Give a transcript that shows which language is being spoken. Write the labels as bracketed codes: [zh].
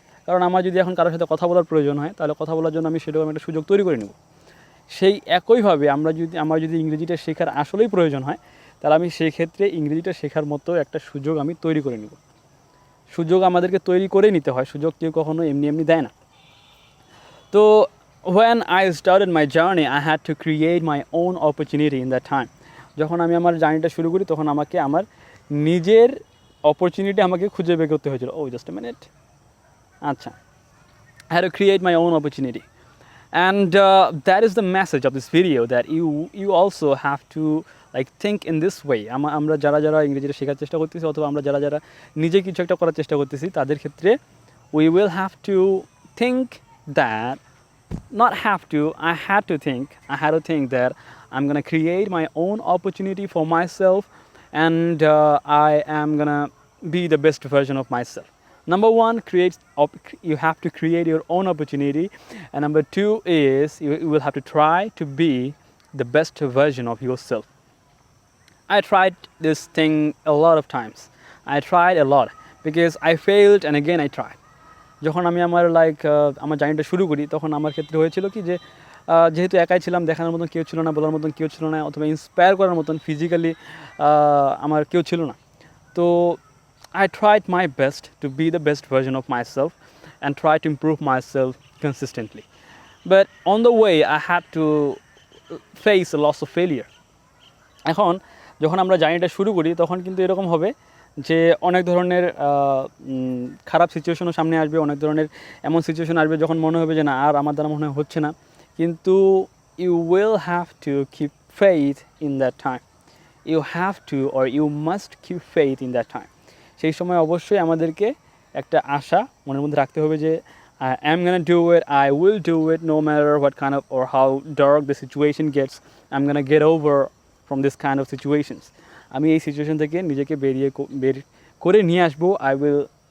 [bn] কারণ আমার যদি এখন কারোর সাথে কথা বলার প্রয়োজন হয়, তাহলে কথা বলার জন্য আমি সেরকম একটা সুযোগ তৈরি করে নেব। সেই একইভাবে আমার যদি ইংরেজিটা শেখার আসলেই প্রয়োজন হয়, তাহলে আমি সেই ক্ষেত্রে ইংরেজিটা শেখার মতো একটা সুযোগ আমি তৈরি করে নেব। সুযোগ আমাদেরকে তৈরি করেই নিতে হয়, সুযোগ কেউ কখনো এমনি দেয় না। [en] তো when I started my journey, I had to create my own opportunity in that time. [bn] যখন আমি আমার জার্নিটা শুরু করি তখন আমাকে আমার নিজের অপরচুনিটি আমাকে খুঁজে বের করতে হয়েছিল। [en] Just a minute. আচ্ছা, I had to create my own opportunity. And that is the message of this video, that you also have to think in this way. [bn] আমরা যারা ইংরেজিটা শেখার চেষ্টা করতেছি অথবা আমরা যারা নিজে কিছু একটা করার চেষ্টা করতেছি তাদের ক্ষেত্রে [en] we will have to think that, not have to, I had to think that I'm gonna create my own opportunity for myself, and I am gonna be the best version of myself. Number one, you have to create your own opportunity, and number two is you will have to try to be the best version of yourself. I tried this thing a lot of times. I tried a lot because I failed and again I tried. [bn] যখন আমি আমার জার্নিটা শুরু করি তখন আমার ক্ষেত্রে হয়েছিল কি যে যেহেতু একাই ছিলাম, দেখানোর মতন কেউ ছিল না, বলার মতন কেউ ছিল না, অথবা ইন্সপায়ার করার মতন ফিজিক্যালি আমার কেউ ছিল না। [en] তো I tried my best to be the best version of myself and try to improve myself consistently. But on the way I had to face a loss of failure. [bn] এখন যখন আমরা জার্নিটা শুরু করি তখন কিন্তু এরকম হবে যে অনেক ধরনের খারাপ সিচুয়েশনও সামনে আসবে, অনেক ধরনের এমন সিচুয়েশন আসবে যখন মনে হবে যে না আর আমার দ্বারা মনে হচ্ছে না, কিন্তু [en] you will have to keep faith in that time. You have to, or you must keep faith in that time. [bn] সেই সময় অবশ্যই আমাদেরকে একটা আশা মনের মধ্যে রাখতে হবে যে [en] I am gonna do it, I will do it no matter what kind of or how dark the situation gets. I'm gonna get over from this kind of situations. [bn] আমি এই সিচুয়েশন থেকে নিজেকে বের করে নিয়ে আসবো। [en] I will